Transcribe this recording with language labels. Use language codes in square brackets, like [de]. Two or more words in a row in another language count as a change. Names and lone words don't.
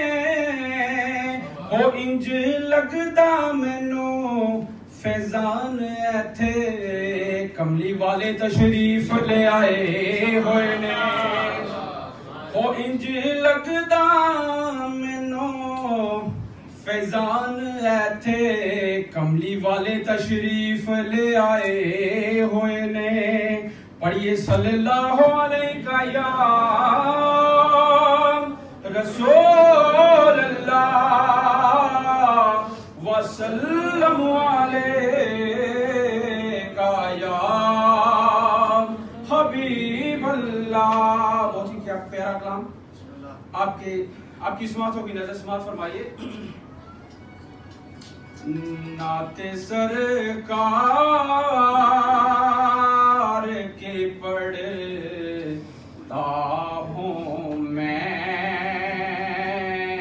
[pa] او انج لگدا مینوں فیضان ایتھے کملی والے تشریف لے آئے ہوئے نے. او انج لگدا مینوں فیضان ایتھے کملی والے تشریف لے آئے ہوئے نے. [ar] پڑھیے صلى الله عليك يا رسول الله وسلم عليك يا حبيب الله. [ur] بہت ہی کیا پیارا کلام۔ آپ کی سماعت ہوگی، نذر سماعت فرمائیے. نعت سرکار کے پڑھتا ہوں میں.